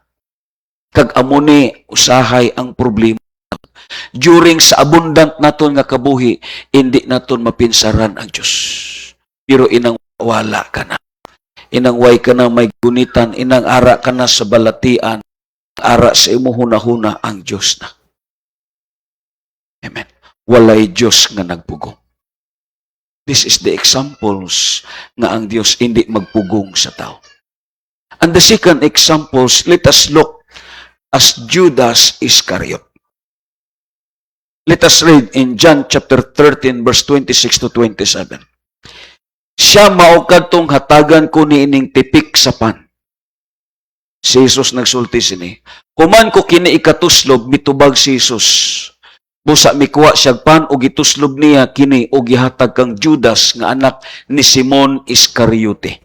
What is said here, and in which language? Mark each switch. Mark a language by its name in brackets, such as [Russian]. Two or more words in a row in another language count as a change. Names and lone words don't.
[Hiligaynon] Kag amo ni usahay ang problema. During sa abundant naton nga kabuhi, hindi naton mapinsaran ang Diyos. Pero inang wala ka na. Inang way ka na may gunitan, inang ara ka na sa balatian, ara sa imo hunahuna ang Diyos na. Amen. Walay Diyos nga nagpugong. [English] This is the examples [Hiligaynon] nga ang Dios hindi magpugong sa tao. [English] And the second examples, let us look as Judas Iscariot. Let us read in John chapter 13 verse 26 to 27. [Cebuano] Siya mao kadtong hatagan ko niining tipik sa pan. Si Jesus nagsulti sini. Kuman ko kini ikatuslob, mitubag si Jesus. Busa mikuha siyag pan o gituslob niya kini o gihatag kang Judas nga anak ni Simon Iscariote.